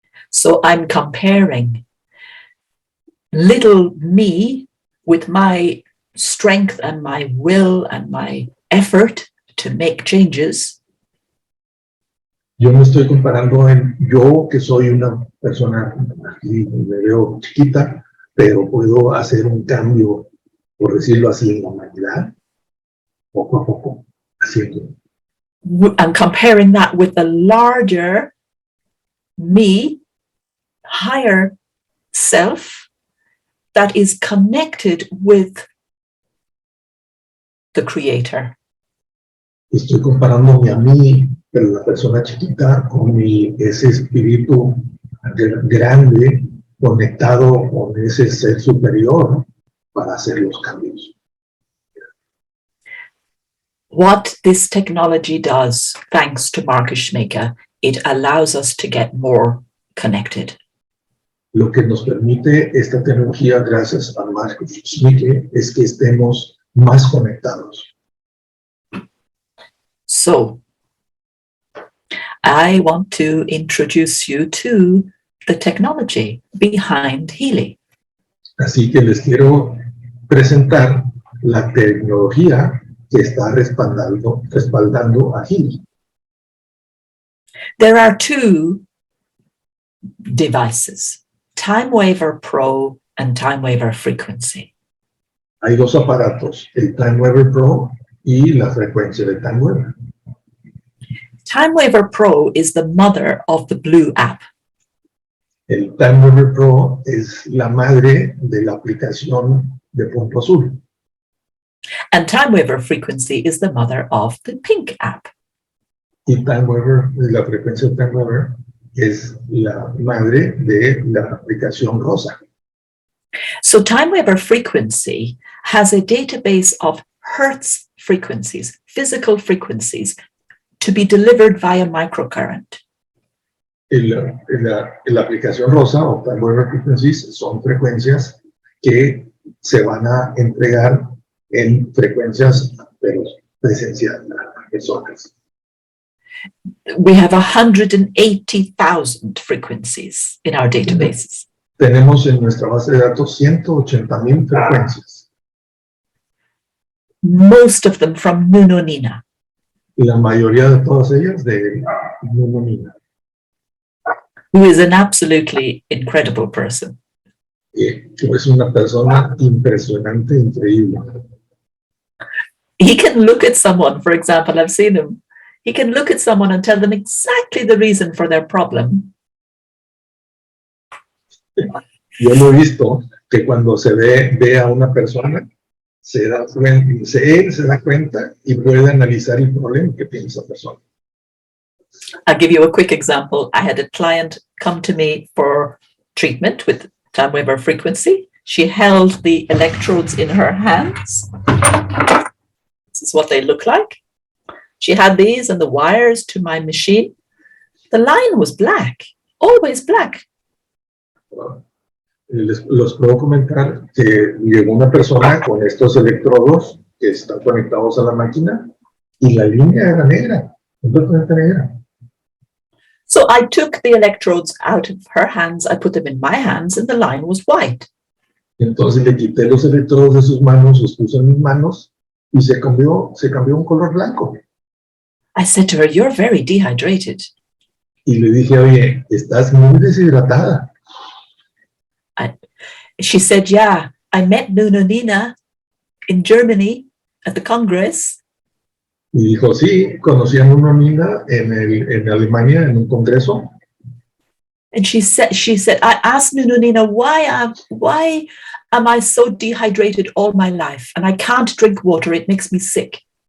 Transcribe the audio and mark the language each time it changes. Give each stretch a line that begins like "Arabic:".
English: So I'm comparing little me with my strength and my will and my effort to make changes.
Spanish: Yo me estoy comparando en yo, que soy una persona, aquí me veo chiquita, pero puedo hacer un cambio, por decirlo así, en la humanidad, poco a poco, haciendo.
English: I'm comparing that with the larger me, higher self, that is connected with the Creator.
Spanish: Estoy comparándome a mí, pero la persona chiquita, con ese espíritu grande, conectado con ese ser superior para hacer los cambios.
English: What this technology does, thanks to Marcus Schmaker, it allows us to get more connected.
Spanish: Lo que nos permite esta tecnología, gracias a Marcus Schmaker, es que estemos más conectados.
English: So, I want to introduce you to the technology behind Healy.
Spanish: Así que les quiero presentar la tecnología que está respaldando a Healy.
English: There are two devices, Time Waver Pro and Time Waver Frequency.
Spanish: Hay dos aparatos, el Time Waver Pro y la frecuencia de Time Waver.
English: Time Waver Pro is the mother of the Blue app.
Spanish: El Time Waver Pro es la madre de la aplicación de Punto Azul.
English: And Time Waver Frequency is the mother of the Pink app.
Spanish: Y Time Waver, la frecuencia de Time Waver, es la madre de la aplicación rosa.
English: So Time Waver Frequency has a database of Hertz frequencies, physical frequencies, to be delivered via microcurrent.
Spanish: La aplicación rosa o Time Waver Frequencies son frecuencias que se van a entregar en frecuencias pero presenciales a personas.
English: We have 180,000 frequencies in our databases.
Spanish: Tenemos en nuestra base de datos 180,000 frecuencias.
English: Most of them from Nuno Nina.
Spanish: Y la mayoría de todas ellas de Nuno Nina,
English: Who is an absolutely incredible person.
Spanish: que es una persona impresionante, increíble.
English: He can look at someone, for example, I've seen him. He can look at someone and tell them exactly the reason for their problem.
Spanish: Yo lo he visto que cuando se ve a una persona, él se da cuenta y puede analizar el problema que tiene esa persona.
English: I'll give you a quick example. I had a client come to me for treatment with Time Waver Frequency. She held the electrodes in her hands. This is what they look like. She had these and the wires to my machine. The line was black, always black.
Spanish: Los puedo comentar que llegó una persona con estos electrodos que están conectados a la máquina y la línea era negra, completamente negra.
English: So I took the electrodes out of her hands, I put them in my hands, and the line was white.
Spanish: Entonces le quité los electrodos de sus manos, los puse en mis manos y se cambió un color blanco.
English: I said to her, "You're very dehydrated."
Spanish: Y le dije, oye, estás muy deshidratada.
English: She said, "Yeah, I met Nuno Nina in Germany at the Congress.
Spanish: Y dijo, sí, conocí a Nuno Nina en Alemania en un congreso.
English: And she said, I asked Nuno Nina, why am I so dehydrated all my life? And I can't drink water, it makes me sick."